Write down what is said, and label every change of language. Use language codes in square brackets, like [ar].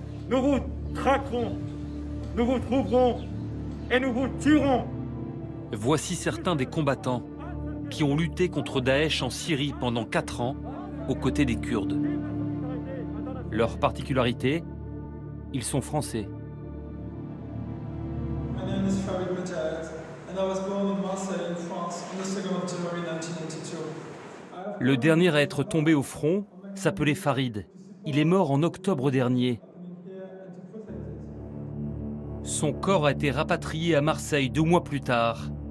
[fr] Nous vous traquerons, nous vous trouverons et nous vous tuerons. Voici certains des combattants qui ont lutté contre Daesh en Syrie pendant 4 ans aux côtés des Kurdes. Leur particularité, ils sont français. [en] My name is Farid Mataz, and I was born in Marseille, in France, on the 2nd of January 1982. [fr] Le dernier à être tombé au front s'appelait Farid. Il est mort en octobre dernier. Son corps a été rapatrié à Marseille 2 mois plus tard.